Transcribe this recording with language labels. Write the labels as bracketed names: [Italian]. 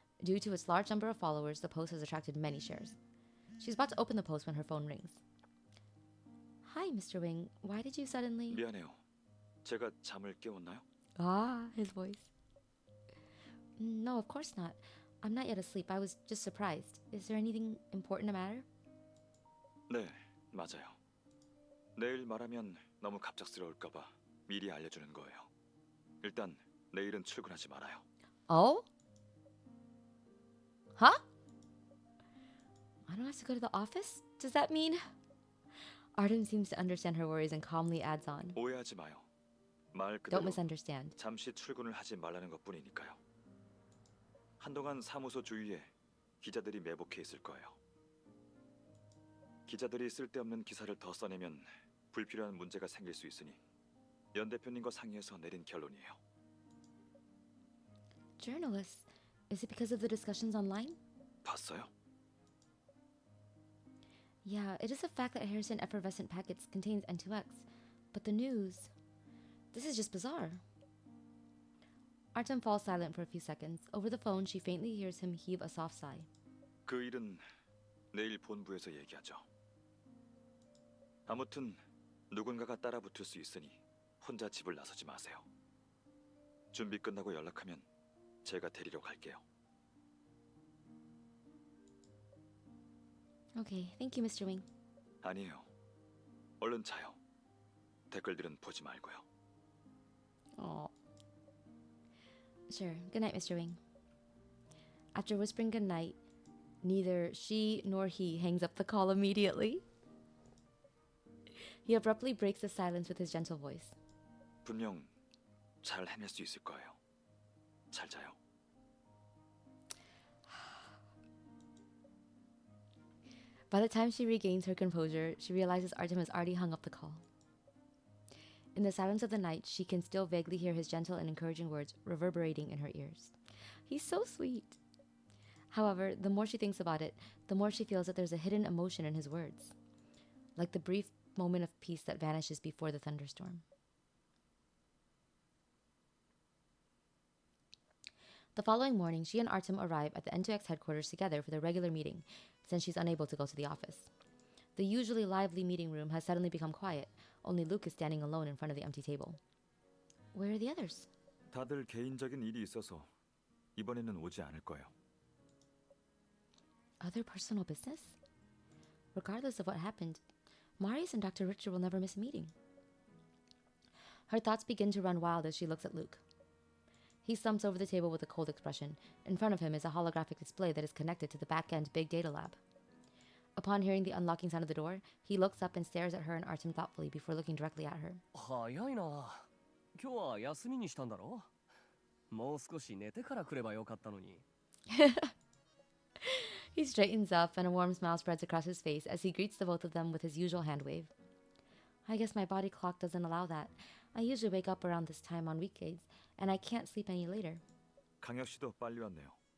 [English] Due to its large number of followers, the post has attracted many shares. She's about to open the post when her phone rings. Hi, Mr. Wing. Why did you suddenly... [Korean] 미안해요. 제가 잠을 깨웠나요? [English] Ah, his voice. No, of course not. I'm not yet asleep. I was just surprised. Is there anything important the matter? [Korean] 네, 맞아요. 내일 말하면 너무 갑작스러울까 봐 미리 알려주는 거예요. 일단 내일은 출근하지 말아요. [English] Oh? Huh? I don't have to go to the office? Does that mean... Artem seems to understand her worries and calmly adds on. [Korean] 오해하지 마요. 말 [English] Don't [Korean] 그대로 [English] misunderstand. [Korean] 잠시 출근을 하지 말라는 것뿐이니까요. 한동안 사무소 주위에 기자들이 매복해 있을 거예요. 기자들이 쓸데없는 기사를 더 써내면 불필요한 문제가 생길 수 있으니 연 대표님과 상의해서 내린 결론이에요. [English] Journalists? Is it because of the discussions online? [Korean] 봤어요? [English] Yeah, it is a fact that Harrison effervescent packets contains N2X. But the news... This is just bizarre. Artem falls silent for a few seconds. Over the phone, she faintly hears him heave a soft sigh. [Korean] 그 일은 내일 본부에서 얘기하죠. 아무튼 누군가가 따라붙을 수 있으니 혼자 집을 나서지 마세요. 준비 끝나고 연락하면 제가 데리러 갈게요. [English] Okay, thank you, Mr. Wing. [Korean] 아니에요. 얼른 자요. 댓글들은 보지 말고요. [English] Oh. Sure. Good night, Mr. Wing. After whispering good night, neither she nor he hangs up the call immediately. He abruptly breaks the silence with his gentle voice. [Korean] 분명 잘 해낼 수 있을 거예요. 잘 자요. [English] By the time she regains her composure, she realizes Artem has already hung up the call. In the silence of the night, she can still vaguely hear his gentle and encouraging words reverberating in her ears. He's so sweet. However, the more she thinks about it, the more she feels that there's a hidden emotion in his words, like the brief moment of peace that vanishes before the thunderstorm. The following morning, she and Artem arrive at the N2X headquarters together for their regular meeting, since she's unable to go to the office. The usually lively meeting room has suddenly become quiet. Only Luke is standing alone in front of the empty table. Where are the others? [Korean] 다들 개인적인 일이 있어서 이번에는 오지 않을 거예요. [English] Other personal business? Regardless of what happened, Marius and Dr. Richter will never miss a meeting. Her thoughts begin to run wild as she looks at Luke. He slumps over the table with a cold expression. In front of him is a holographic display that is connected to the back-end big data lab. Upon hearing the unlocking sound of the door, he looks up and stares at her and Artem thoughtfully before looking directly at her. [Japanese] 早いな。今日は休みにしたんだろ？もう少し寝てから来ればよかったのに。 [English] He straightens up and a warm smile spreads across his face as he greets the both of them with his usual hand wave. I guess my body clock doesn't allow that. I usually wake up around this time on weekdays, and I can't sleep any later. [Korean] 강혁 씨도 빨리 왔네요.